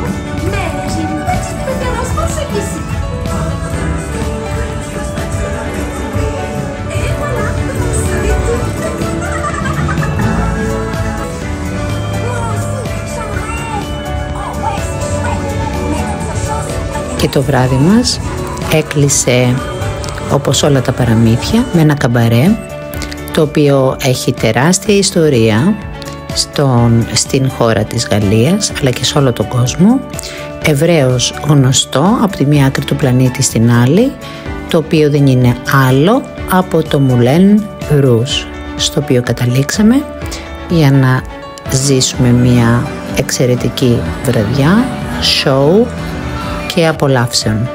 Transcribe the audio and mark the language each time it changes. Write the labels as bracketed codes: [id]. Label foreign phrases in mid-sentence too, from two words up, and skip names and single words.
[fr] Mais j'ai une petite préférence pour celui-ci. Et voilà, c'est tout. Moi aussi, j'en rêve. Oh ouais, c'est chouette. Mais ça change. [el] Και το βράδυ μας έκλεισε, όπως όλα τα παραμύθια, με ένα καμπαρέ, το οποίο έχει τεράστια ιστορία στην χώρα της Γαλλίας, αλλά και σε όλο τον κόσμο, ευρέως γνωστό από τη μία άκρη του πλανήτη στην άλλη, το οποίο δεν είναι άλλο από το Moulin Rouge, στο οποίο καταλήξαμε για να ζήσουμε μια εξαιρετική βραδιά, show και απολαύσεων.